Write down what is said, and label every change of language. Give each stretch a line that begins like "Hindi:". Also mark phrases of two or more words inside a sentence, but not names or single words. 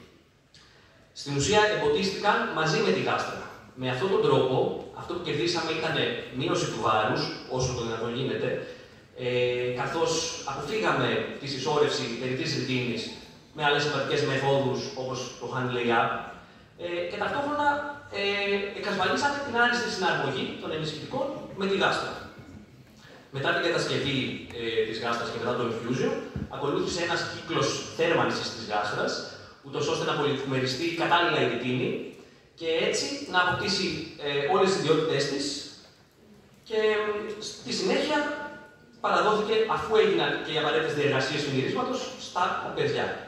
Greek: Στην ουσία εμποτίστηκαν μαζί με τη γάστρα. Με αυτόν τον τρόπο, αυτό που κερδίσαμε ήταν μείωση του βάρους, όσο το δυνατόν γίνεται, καθώς αποφύγαμε τη συσσόρευση περιττής ρητίνης με άλλες συμβατικές μεθόδους όπως το
English: hand lay-up
Greek: και ταυτόχρονα εξασφαλίσαμε την άριστη συναρμογή των ενισχυτικών με τη γάστρα. Μετά την κατασκευή της γάστρας και μετά το infusion, ακολούθησε ένας κύκλος θέρμανσης της γάστρας, ούτως ώστε να πολυμεριστεί κατάλληλα η ρητίνη και έτσι να αποκτήσει όλες τις ιδιότητές της και στη συνέχεια παραδόθηκε, αφού έγιναν και οι απαραίτητες διεργασίες του μυρίσματος, στα παιδιά.